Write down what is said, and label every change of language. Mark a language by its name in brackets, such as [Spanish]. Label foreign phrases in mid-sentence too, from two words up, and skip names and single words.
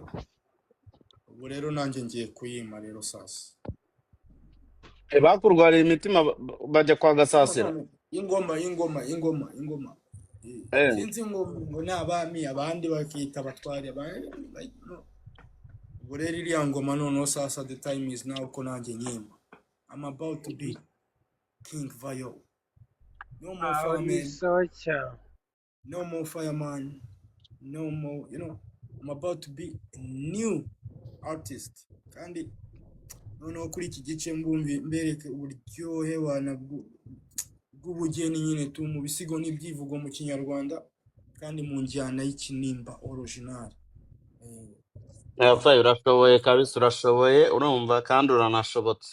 [Kinyarwanda] Ubu rero nanjye ngiye kuyima rero sasa. Bakurwariye imitima bajya kwa Gasasira. Ingoma. Sinzi ngo ni abami abandi bakita abatwari abandi. Ubu rero iriya ngoma noneho sasa [English] the time is now [Kinyarwanda] ko nanjye nyima. [English] I'm about to be King Vayo. No more Fireman. No more Fireman. No more, I'm about to be a new artist. [Kinyarwanda] Kandi noneho kuri iki gice mbereke uburyohe bw'ubugeni nyine tu mu bisigo n'ibyivugo mu Kinyarwanda kandi mu njyana y'ikinimba original. Yafaye urashoboye kabisa, urashoboye urumva kandi uranashobotse.